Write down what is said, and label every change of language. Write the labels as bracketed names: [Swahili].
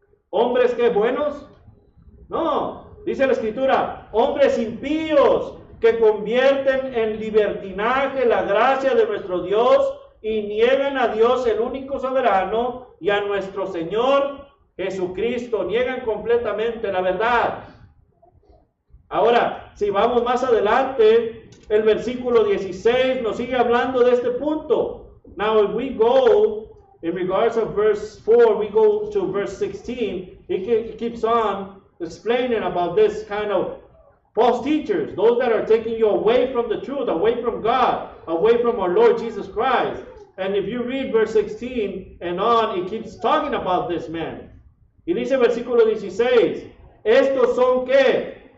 [Spanish] ¿Hombres que buenos? No, dice la Escritura, hombres impíos que convierten en libertinaje la gracia de nuestro Dios y niegan a Dios el único soberano y a nuestro Señor Jesucristo, niegan completamente la verdad. Ahora, si vamos más adelante, el versículo 16 nos sigue hablando de este punto. [English] Now, if we go, in regards of verse 4, we go to verse 16, it keeps on explaining about this kind of false teachers, those that are taking you away from the truth, away from God, away from our Lord Jesus Christ. And if you read verse 16 and on, it keeps talking about this man. [Spanish] Y dice el versículo 16, ¿estos son qué?